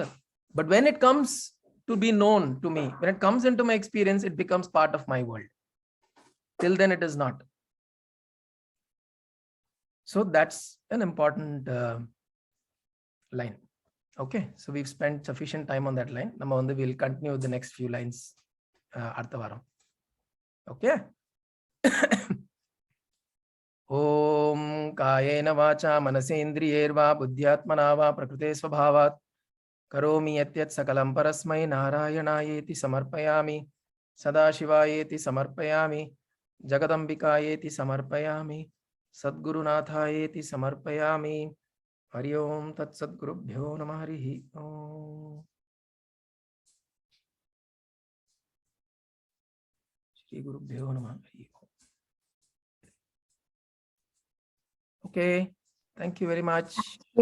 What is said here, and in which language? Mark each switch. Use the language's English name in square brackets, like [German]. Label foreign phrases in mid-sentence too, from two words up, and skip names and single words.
[English] But when it comes to be known to me, when it comes into my experience, it becomes part of my world. Till then it is not. So that's an important line. Okay, so we've spent sufficient time on that line. [Tamil] நாம வந்து [English] we'll continue the next few lines [Tamil] அடுத்த வாரம். [English] Okay. [Sanskrit] ॐ कायेन वाचा मनसेन्द्रियैर्वा बुद्ध्यात्मना वा प्रकृते स्वभावात् करोमि यद्यत् सकलं परस्मै नारायणायेति समर्पयामि सदाशिवायेति समर्पयामि जगदम्बिकायेति समर्पयामि सद्गुरुनाथायेति समर्पयामि. हरि ॐ तत् सद्गुरुभ्यो नमः. हरिः ॐ। श्री गुरुभ्यो नमः. [English] Okay, thank you very much.